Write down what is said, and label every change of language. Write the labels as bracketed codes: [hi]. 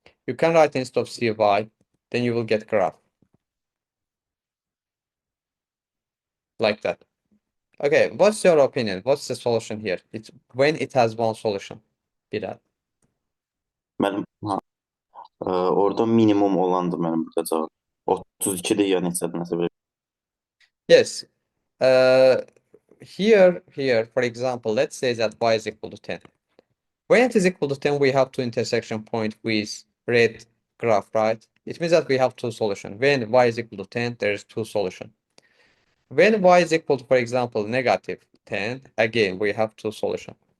[en] You can write instead of cy, then you will get graph. Like that. Okay, what's your opinion? What's the solution here? It's when it has one solution. Bilal. [az] Orada minimum olandı mənim burada cavab. 32-dir ya neçədir, nəsə belə. [en] Yes. Here, for example, let's say that y is equal to 10. When it is equal to 10, we have two intersection point with red graph, right? It means that we have two solutions. When y is equal to 10, there is two solutions. When y is equal to, for example, negative 10, again, we have two solutions.